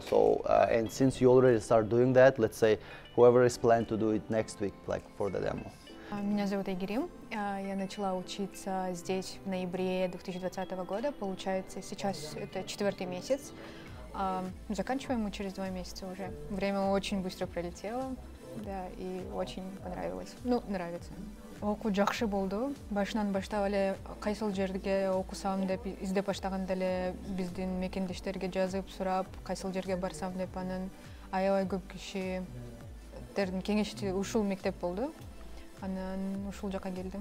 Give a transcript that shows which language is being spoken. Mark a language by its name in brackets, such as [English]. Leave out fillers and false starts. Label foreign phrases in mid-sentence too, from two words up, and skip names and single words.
[English] So, and since you already start doing that, let's say whoever is planned to do it next week, like for the demo. [Russian] Меня зовут Айгерим. Я начала учиться здесь в ноябре 2020 года. Получается, сейчас это 4-й месяц. Заканчиваем мы через 2 месяца уже. Время очень быстро пролетело, да, и очень понравилось. Ну, нравится. [Kyrgyz] Окуу жакшы болду. Башынан баштап эле кайсыл жерге окусам деп издеп баштаганда эле биздин мекендештерге жазып сурап, кайсыл жерге барсам деп анан аябай көп кишилердин кеңеши ушул мектеп болду. Анан ушул жака келдим.